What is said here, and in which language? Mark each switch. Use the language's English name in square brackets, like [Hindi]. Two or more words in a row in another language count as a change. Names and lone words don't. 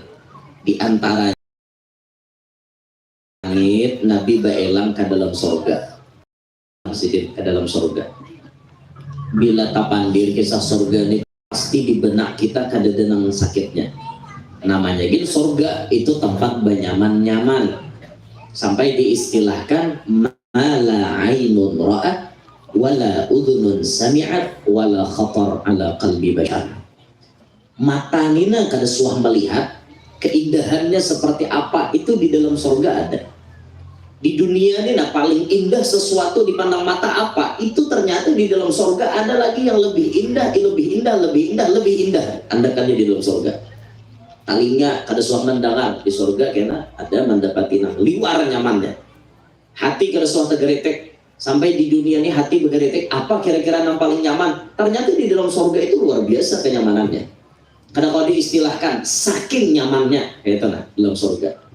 [Banjar] Di antara langit Nabi baelang ke dalam surga. [Indonesian] Masih ke dalam surga. [Banjar] Bila tapandir kisah surga ini pasti di benak kita kada denang sakitnya. Namanya gitu surga itu tempat benyaman-nyaman. [Arabic] Sampai diistilahkan ما عين رأت ولا أذن سمعت ولا خطر على قلب بشر. [Banjar] Mata nina kada suah melihat keindahannya seperti apa itu di dalam surga ada. [Indonesian] Di dunia ini nah paling indah sesuatu dipandang mata apa itu ternyata di dalam surga ada lagi yang lebih indah, lebih indah, lebih indah, lebih indah. Anda kan di dalam surga. [Banjar] talinga kada suah mendengar di surga kena ada mendapati liwar nyamannya. Hati kada suah tegeretek sampai di dunia ini hati begeretek apa kira-kira yang paling nyaman? [Indonesian] Ternyata di dalam surga itu luar biasa kenyamanannya. Karena kalau diistilahkan saking nyamannya kayak itu dalam surga.